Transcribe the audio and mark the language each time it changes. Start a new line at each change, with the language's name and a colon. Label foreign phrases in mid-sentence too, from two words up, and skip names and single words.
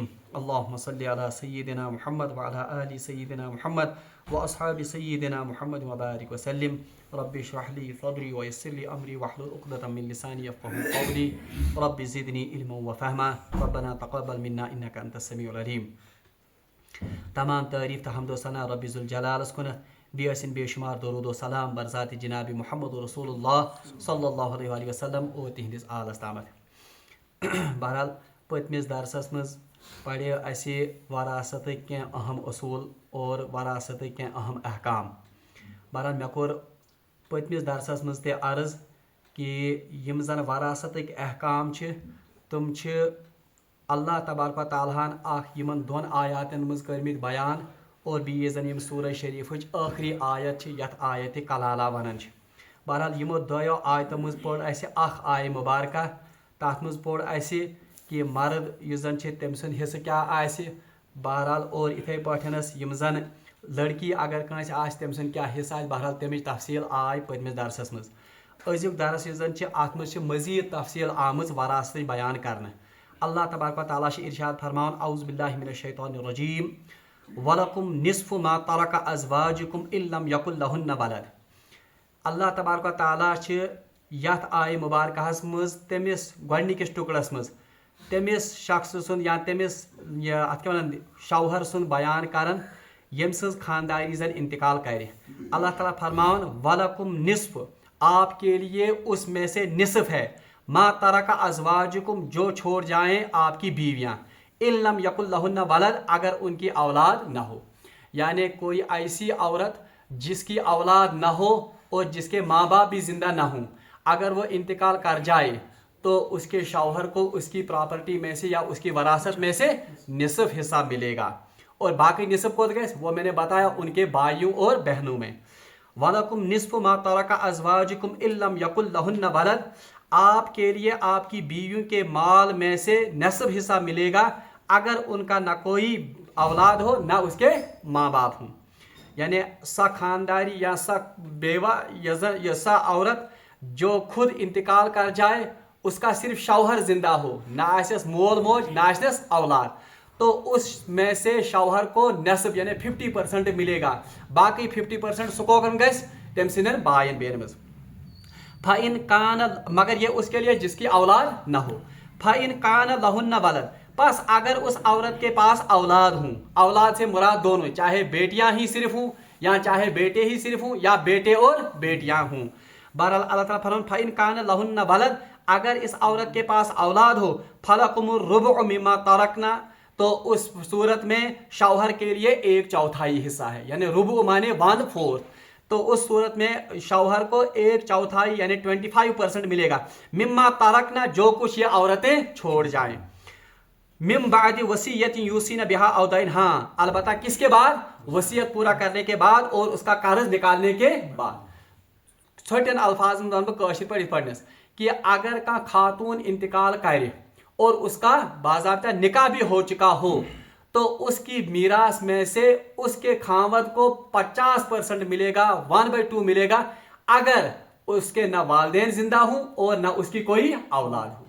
Arabic: اللهم صل على سيدنا محمد وعلى آل سيدنا محمد وأصحاب سيدنا محمد وبارك وسلم. رب اشرح لي صدري ويسر لي أمري واحلل عقدة من لساني يفقهوا قولي. رب زدني علما وفهما. ربنا تقبل منا إنك أنت السميع العليم.
Kashmiri: تمام تعریف تو حمد و ثنا رب ذوالجلالس کن بیسن بے شمار درود و سلام برذات جناب محمد رسول اللہ صلی اللہ علیہ وسلم اور تہندس آلس تامت. بہرحال پتمس درسس مز پڑے اسہ
Urdu: وراثت کی اہم اصول اور وراثت کی اہم احکام.
Kashmiri: بہرحال مے کور پتمس درسس مز تہ عرض کہ یم زن وراثت احکام تم اللہ تبارک و تعالیٰ یمن دون آیاتن مز کرمت بیان اور بیس زن یم سورہ شریف آخری آیت یت آیت کلالہ ونان. بہرحال یمو دو آیتو مز پوڑ اسہ اخ آیہ مبارکہ تات مز پوڑ اسہ کہ مرد یس زن تم سند حصہ کیا آسہ. بہرحال اور اتھے پاٹھنس یم زن لڑکی اگر کانس آس تم سند کیا حصہ آس. بہرحال تمچ تفصیل آئی پتمس درسس مز. ازیک درس یس زن ات مز مزید تفصیل آمز وراثت بیان کرنے. اللہ تبارک و تعالیٰ ارشاد فرماؤن
Arabic: اعوذ باللہ من الشیطان الرجیم وَلَكُمْ نِصْفُ مَا تَرَكَ أَزْوَاجُكُمْ إِن لَمْ يَكُن لَهُنَّ وَلَدٌ.
Kashmiri: اللہ تبارک و تعالیٰ یت آیہ مبارکہس مز تمس گۄڈنِکِس ٹُکڑس مز تمس شخص سُنٛد یا تمس اتھ کیا ونان شوہر سُنٛد بیان کران یم سٕنٛز خانداری زن انتقال کرِ.
Urdu: اللہ تعالیٰ فرماؤن
Arabic: وَلَكُمْ نِصْف
Urdu: آپ کے لیے اس میں سے نصف ہے
Arabic: ما ترک ازواجکم
Urdu: جو چھوڑ جائیں آپ کی بیویاں
Arabic: ان لم یکن لہن ولد
Urdu: اگر ان کی اولاد نہ ہو. یعنی کوئی ایسی عورت جس کی اولاد نہ ہو اور جس کے ماں باپ بھی زندہ نہ ہوں اگر وہ انتقال کر جائے تو اس کے شوہر کو اس کی پراپرٹی میں سے یا اس کی وراثت میں سے نصف حصہ ملے گا. اور باقی نصف کو وہ میں نے بتایا ان کے بھائیوں اور بہنوں میں.
Arabic: وَلَكُمْ نِصْفُ مَا تَرَكَ أَزْوَاجُكُمْ إِن لَمْ يَكُن لَهُنَّ وَلَدٌ
Urdu: آپ کے لیے آپ کی بیویوں کے مال میں سے نصف حصہ ملے گا اگر ان کا نہ کوئی اولاد ہو نہ اس کے ماں باپ ہوں. یعنی سا خانداری یا سا بیوہ یا سا عورت جو خود انتقال کر جائے اس کا صرف شوہر زندہ ہو
Kashmiri: نہ آسیس مول موج نہ آسیس اولاد
Urdu: تو اس میں سے شوہر کو نصف یعنی 50% ملے گا.
Kashmiri: باقی 50% سکوکن گس تم سندن بائن بین مز.
Arabic: فَإِن كَانَ
Urdu: مگر یہ اس کے لیے جس کی اولاد نہ ہو.
Arabic: فَإِن كَانَ لَهُنَّ وَلَدٌ
Urdu: بس اگر اس عورت کے پاس اولاد ہوں. اولاد سے مراد دونوں چاہے بیٹیاں ہی صرف ہوں یا چاہے بیٹے ہی صرف ہوں یا بیٹے اور بیٹیاں ہوں. بہرحال اللہ تعالیٰ فرماتا
Arabic: فَإِن كَانَ لَهُنَّ وَلَدٌ
Urdu: اگر اس عورت کے پاس اولاد ہو
Arabic: فَلَكُمُ الرُّبُعُ مِمَّا تَرَكْنَا
Urdu: تو اس صورت میں شوہر کے لیے 1/4 حصہ ہے. یعنی ربع مانے 1/4 تو اس صورت میں شوہر کو 1/4 یعنی 25% ملے گا.
Arabic: مما ترکنا
Urdu: جو کچھ یہ عورتیں چھوڑ جائیں.
Arabic: من بعد وصیت یوصین بہا او دین
Urdu: ہاں البتہ کس کے بعد وصیت پورا کرنے کے بعد اور اس کا قرض نکالنے کے بعد.
Kashmiri: چھوٚٹن الفاظ منز بہٕ پرنس
Urdu: کہ اگر کا خاتون انتقال کرے اور اس کا باضابطہ نکاح بھی ہو چکا ہو تو اس کی میراث میں سے اس کے خاوند کو 50% ملے گا، 1/2 ملے گا اگر اس کے نہ والدین زندہ ہوں اور نہ اس کی کوئی اولاد ہو.